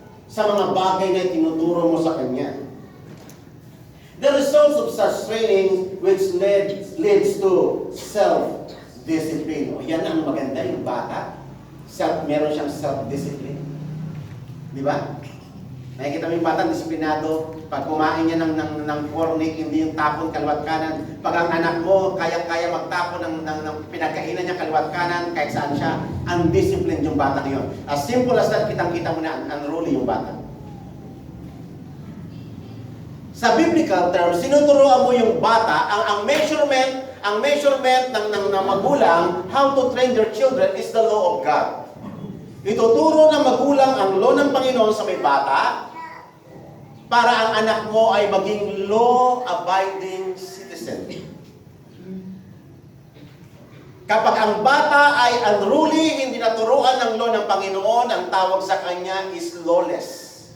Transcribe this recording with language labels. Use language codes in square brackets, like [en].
[tl] Sa mga bagay na tinuturo mo sa kanya. [en] The results of such training which leads to self-discipline. [tl] O yan ang maganda, yung bata. Meron siyang self-discipline. Di ba? Nakikita mo yung bata, disiplinado. Pag kumain niya ng cornic, hindi yung tapon kaliwat kanan. Pag ang anak mo, kaya magtapon ng pinagkainan niya kaliwat kanan, kahit saan siya, undisciplined yung bata na yun. [en] As simple as that, [tl] kitang-kita mo na unruly yung bata. Sa biblical terms, sinuturuan mo yung bata, ang measurement ng magulang, [en] how to train their children is the law of God. [tl] Ituturo ng magulang ang law ng Panginoon sa may bata para ang anak mo ay maging law-abiding citizen. Kapag ang bata ay unruly, hindi naturuan ng law ng Panginoon, ang tawag sa kanya is lawless.